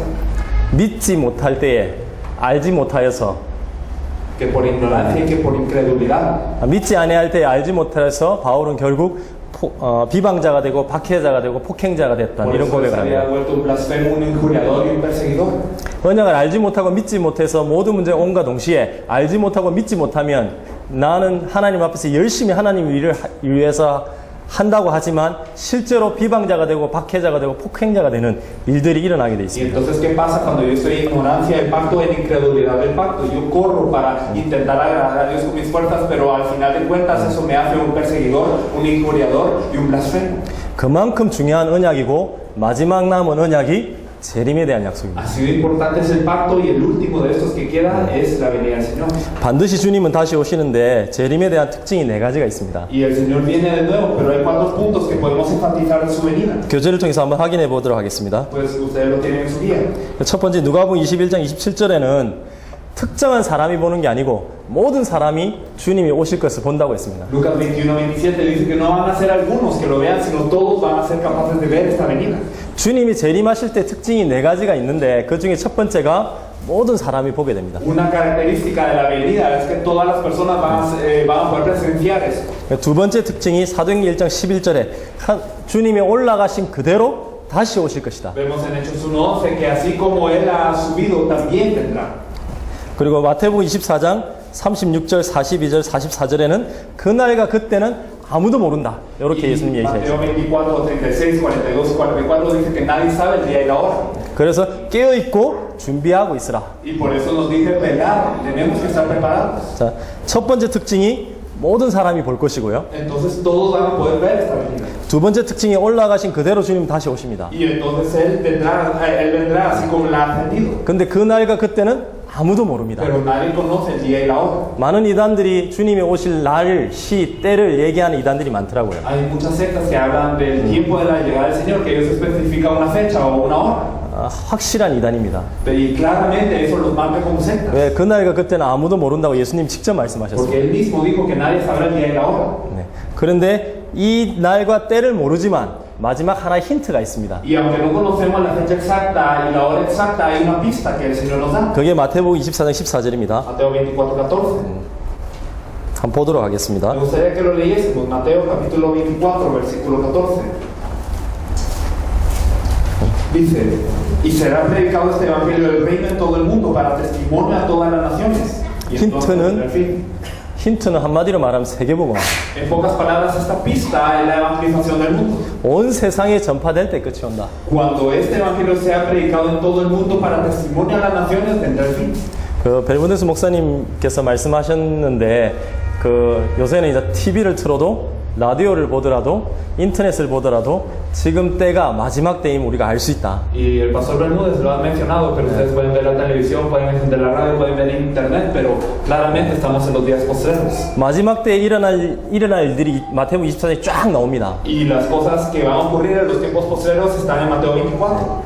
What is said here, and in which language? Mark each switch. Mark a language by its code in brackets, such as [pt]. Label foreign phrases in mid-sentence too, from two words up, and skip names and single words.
[ko] 믿지 못할 때에 알지 못하여서 [es] que por ignorancia y que por incredulidad [ko] 믿지 아니할 때에 알지 못하여서 바울은 결국 비방자가 되고 박해자가 되고 폭행자가 됐다. [es] por [ko] 이런 [es] eso [ko] 고백을 [es] se había [ko] 합니다. [es] vuelto un blasfemo, un injuriador y un perseguidor. [ko] 언약을 알지 못하고 믿지 못해서 모든 문제가 온과 동시에 알지 못하고 믿지 못하면 나는 하나님 앞에서 열심히 하나님 일을 위해서 한다고 하지만 실제로 비방자가 되고 박해자가 되고 폭행자가 되는 일들이 일어나게 돼 [es] Y [ko] 있습니다. [es] entonces, ¿qué pasa cuando yo estoy en ignorancia del pacto, en incredulidad del pacto? Yo corro para intentar agradar a Dios con mis fuerzas, pero al final de cuentas eso me hace un perseguidor, un injuriador y un blasfemo. [ko] 그만큼 중요한 언약이고 마지막 남은 언약이 재림에 대한 약속입니다. [es] Así de importante es el pacto y el último de estos que queda es la venida del Señor. [ko] 반드시 주님은 다시 오시는데 재림에 대한 특징이 4가지가 있습니다. [es] Y el Señor viene de nuevo, pero hay 4 puntos que podemos enfatizar en su venida. [ko] 교재를 통해서 한번 확인해 보도록 하겠습니다. [es] Pues ustedes lo tienen en su guía. [ko] 첫 번째 누가복음 21장 27절에는 특정한 사람이 보는 게 아니고 모든 사람이 주님이 오실 것을 본다고 했습니다. [es] Lucas 21:27 dice que no van a ser algunos que lo vean, sino todos van a ser capaces de ver esta venida. [ko] 주님이 재림하실 때 특징이 4가지가 있는데 그 중에 첫 번째가 모든 사람이 보게 됩니다. [es] Una característica de la venida es que todas las personas van a poder presenciar esto. [ko] 두 번째 특징이 사도행전 1장 11절에 주님이 올라가신 그대로 다시 오실 것이다. [es] Vemos en Hechos 1:11 que así como Él ha subido, también vendrá. [ko] 그리고 마태복음 24장 36절, 42절, 44절에는 그날과 그때는 아무도 모른다. 이렇게 예수님이 얘기하셨습니다. [es] Mateo 24, 36, 42, 44 dice que nadie sabe el día y la hora. [ko] 그래서 깨어있고 준비하고 있으라. [es] Y por eso nos dice velar, tenemos que estar preparados. [ko] 자, 첫 번째 특징이 모든 사람이 볼 것이고요. [es] Entonces todos van a poder ver esta venida. [ko] 두 번째 특징이 올라가신 그대로 주님 다시 오십니다. [es] Y entonces Él vendrá así como la ha ascendido. [ko] 근데 그날과 그때는 아무도 모릅니다. [es] Pero nadie conoce el día y la hora. [ko] 많은 이단들이 주님이 오실 날, 시, 때를 얘기하는 이단들이 많더라고요. [es] Hay muchas sectas que hablan del tiempo de la llegada del Señor, que Dios especifica una fecha o una hora. [ko] 확실한 이단입니다. [es] Y claramente eso los marca como sectas. [ko] 왜 그날과 그때는 아무도 모른다고 예수님 직접 [es] Porque [ko] 말씀하셨어요. [es] Él mismo dijo que nadie sabrá el día y la hora. [ko] 네. 그런데 이 날과 때를 모르지만 마지막 하나의 힌트가 있습니다. [es] Y aunque no conocemos la fecha exacta y la hora exacta, hay una pista que el Señor nos da. [ko] 그게 마태복음 24장 14절입니다. [es] Mateo 24:14. [ko] 한번 보도록 하겠습니다. [es] Me gustaría que lo leyésemos. Mateo capítulo 24, versículo 14. Dice, y será predicado este evangelio del reino en todo el mundo para testimonio a todas las naciones. Y entonces, en fin, [ko] 힌트는 한마디로 말하면 세계복음. [es] en pocas palabras, esta pista es la evangelización del mundo. [ko] 온 세상에 전파될 때 끝이 온다. [es] Cuando este evangelio sea predicado en todo el mundo para testimonio a las naciones, vendrá el fin. [ko] 그 벨브데스 목사님께서 말씀하셨는데 요새는 이제 TV를 틀어도 라디오를 보더라도 인터넷을 보더라도 지금 때가 마지막 때임 우리가 알 수 있다. [es] Y el pastor Bermúdez lo ha mencionado, pero ustedes pueden ver la televisión, pueden encender la radio, pueden ver internet, pero claramente estamos en los días postreros. [ko] 마지막 때에 일어날 일들이 마태복음 24장에 쫙 나옵니다. [es] Y las cosas que van a ocurrir en los tiempos postreros están en Mateo 24.